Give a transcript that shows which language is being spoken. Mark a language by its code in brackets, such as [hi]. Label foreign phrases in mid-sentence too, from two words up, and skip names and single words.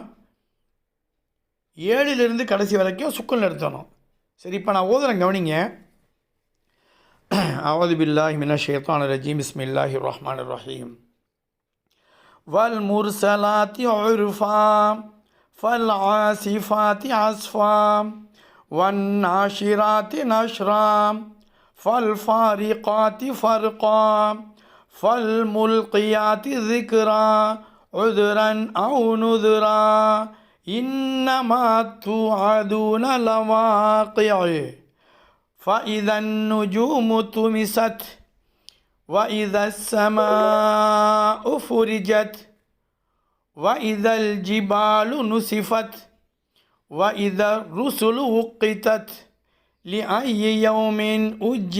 [ta] 7லிருந்து கடைசி வரைக்கும் சுக்குன் நிறுத்தணும். சரி, இப்போ நான் ஓதுறேன் கவனிங்க. [ar] أعوذ بالله من الشيطان الرجيم. بسم الله الرحمن الرحيم والمرسلات عرفا فالعاصفات عصفا والناشرات نشرا فالفارقات فرقا فالملقيات ذكرا عذرا أو نذرا إنما توعدون لواقع فإذا النجوم طمست وإذا السماء فرجت وإذا الجبال نسفت وإذا الرسل وقتت لأي يوم أجلت.